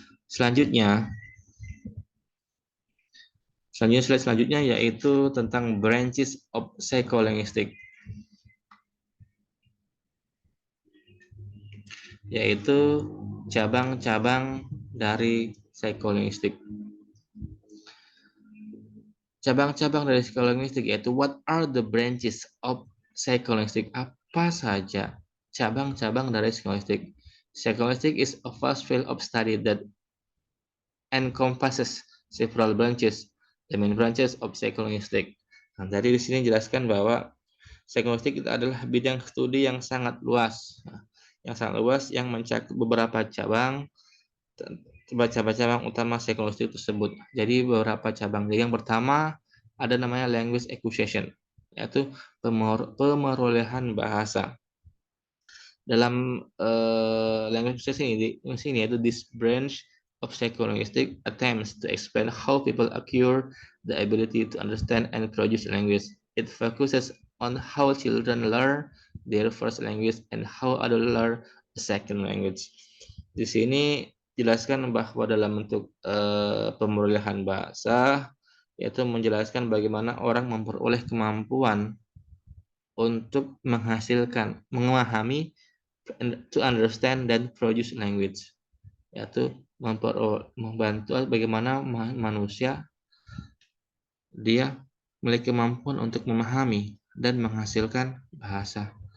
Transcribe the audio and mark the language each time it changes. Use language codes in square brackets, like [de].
[id] Selanjutnya slide selanjutnya yaitu tentang [en] branches of psycholinguistic, [id] yaitu cabang-cabang dari psycholinguistic. Cabang-cabang dari psikolinguistik yaitu [en] what are the branches of psycholinguistic? [id] Apa saja cabang-cabang dari psikolinguistik? [en] Psycholinguistic is a vast field of study that encompasses several branches. The main branches of psycholinguistic. [id] Nah, jadi di sini jelaskan bahwa psikolinguistik itu adalah bidang studi yang sangat luas. Yang mencakup beberapa cabang utama psikolinguistik tersebut. Jadi beberapa cabang. Jadi yang pertama ada namanya language acquisition, yaitu pemerolehan bahasa. Dalam [en] language acquisition [id] ini yaitu [en] this branch of psycholinguistics attempts to explain how people acquire the ability to understand and produce language. It focuses on how children learn their first language and how adults learn a second language. [id] Di sini jelaskan bahwa dalam bentuk pemerolehan bahasa yaitu menjelaskan bagaimana orang memperoleh kemampuan untuk memahami, [en] to understand [id] dan [en] produce language, [id] yaitu membantu bagaimana manusia dia memiliki kemampuan untuk memahami dan menghasilkan bahasa.